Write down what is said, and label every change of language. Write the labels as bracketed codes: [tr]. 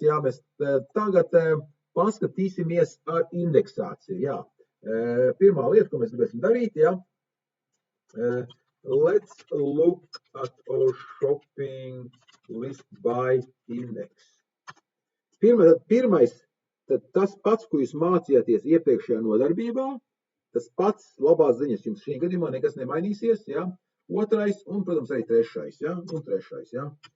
[lv] Jā, mēs tagad paskatīsimies ar indeksāciju. Jā. Pirmā lieta, ko mēs gribēsim darīt, jā. [en] Let's look at our shopping list by index. [lv] Pirmais, tad tas pats, ko jūs mācījāties iepriekšējā nodarbībā, tas pats labās ziņas jums šī gadījumā nekas nemainīsies, jā. Otrais un, protams, arī trešais, jā, un trešais, jā.